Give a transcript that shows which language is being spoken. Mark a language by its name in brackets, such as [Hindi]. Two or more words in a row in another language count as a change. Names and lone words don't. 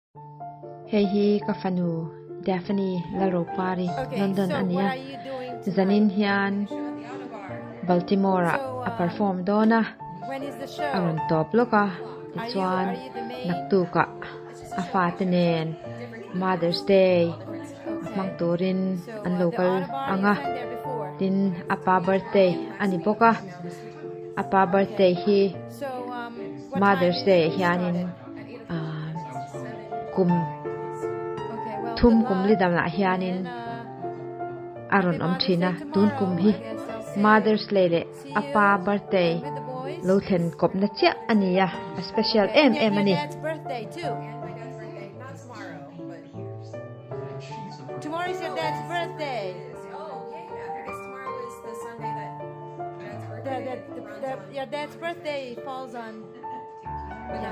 [Mizo] Hei hi ka fanu Daphne la ro pari [English] Okay, London so what [Mizo] ania [English] are you doing [Mizo] zanin [English] tonight? [Mizo] hian Baltimore [English] So, [Mizo] a perform dona [English] when is the show? [Mizo] aron top loka ti [English] Are [Mizo] chuan [English] you the main? [Mizo] naktu ka a fatinen [English] Mother's Day Okay. [Mizo] mang turin [English] So, [Mizo] an [English] the local Autobar, you [Mizo] anga [English] sang there before. [Mizo] tin apa birthday ani boka apa birthday hi [English] So, what Mother's time Day is it [Mizo] hianin [English] started? [Mizo] kum [English] Okay, well, [Mizo] thum [English] good [Mizo] kum [English] luck. [Mizo] lidam la hianin [English] And, [Mizo] aron [English] happy [Mizo] om [English] Mother's [Mizo] thina [English] Day [Mizo] tun [English] tomorrow, [Mizo] kum hi [English] I guess I'll see Mother's you. [Mizo] Day le [English] See apa you birthday with the boys. [Mizo] lo thlen kop na chia ania a special [English] Okay, and [Mizo] em [English] your [Mizo] ani [English] dad's birthday too. My dad's birthday, not tomorrow, but Tomorrow is your dad's birthday. oh yeah. I guess tomorrow is the Sunday that dad's birthday. Your dad's birthday falls on. But not every